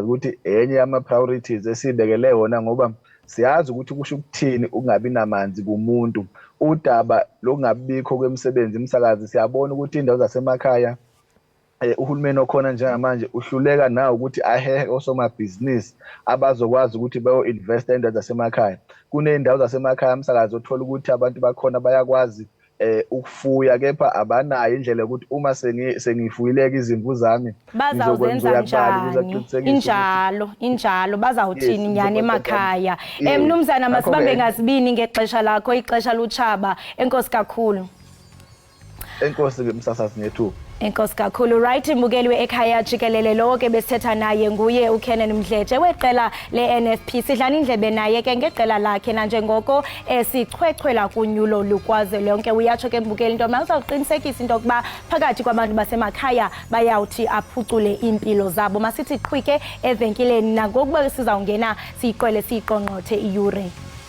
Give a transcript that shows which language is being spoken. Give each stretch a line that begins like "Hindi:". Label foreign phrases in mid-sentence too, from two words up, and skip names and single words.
Zulu: ukuthi enye yama-priorities esibekele wona ngoba siyazi ukuthi kusho ukuthini ukungabi namanzi kumuntu udaba lokungabikho kwemisebenzi umsakazi siyabona ukuthi indawo zasemakhaya uhulumeni okhona njengamanje uhluleka nawo ukuthi ahehe osomabhizinisi abazokwazi ukuthi bayo-investa endawo zasemakhaya kuney'ndawo zasemakhaya umsakazi othola ukuthi abantu bakhona bayakwazi ukufuya kepha abanayo indlela yokuthi uma sengifuyileka izimvu zami
Xhosa: bazawuzenza njani injalo bazawuthini nyani emakhaya mnumzana masibambe ngazibini ngexesha lakho ixesha lutshaba enkosi kakhulu enkosi-ke msasazi ngethuba enkosi kakhulu right mbukeli we-Ekhaya Jikelele lowo ke besithetha naye nguye uKenan Mdletshe weqela le-NFP sidlana indlebe naye ke ngeqela lakhe nanjengoko sichwechwela kunyulo lukwaze lonke uyatsho ke mbukeli into mazawuqinisekisa into yokuba phakathi kwabantu basemakhaya bayawuthi aphucule impilo zabo masithi qhwike evenkileni nangokuba sizawungena siyiqwele siyiqongqothe iyure